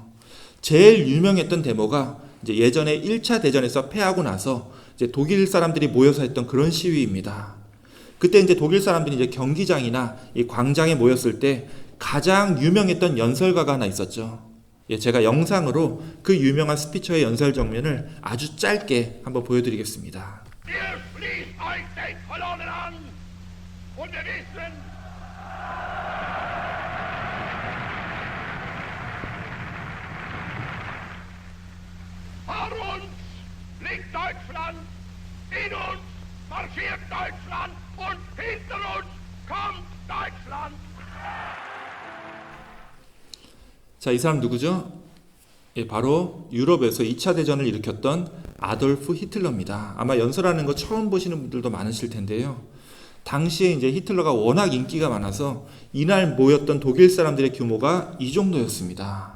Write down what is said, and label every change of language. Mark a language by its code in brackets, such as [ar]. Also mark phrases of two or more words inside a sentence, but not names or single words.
[ko] 제일 유명했던 데모가 이제 예전에 1차 대전에서 패하고 나서 이제 독일 사람들이 모여서 했던 그런 시위입니다. 그때 이제 독일 사람들이 이제 경기장이나 이 광장에 모였을 때 가장 유명했던 연설가가 하나 있었죠. 예, 제가 영상으로 그 유명한 스피처의 연설 장면을 아주 짧게 한번 보여드리겠습니다. [de] Ihr schließt euch den Kolonnen an und wir wissen, vor uns liegt Deutschland, in uns marschiert Deutschland und hinter uns kommt Deutschland. [ko] 자, 이 사람 누구죠? 예, 바로 유럽에서 2차 대전을 일으켰던 아돌프 히틀러입니다. 아마 연설하는 거 처음 보시는 분들도 많으실 텐데요. 당시에 이제 히틀러가 워낙 인기가 많아서 이날 모였던 독일 사람들의 규모가 이 정도였습니다.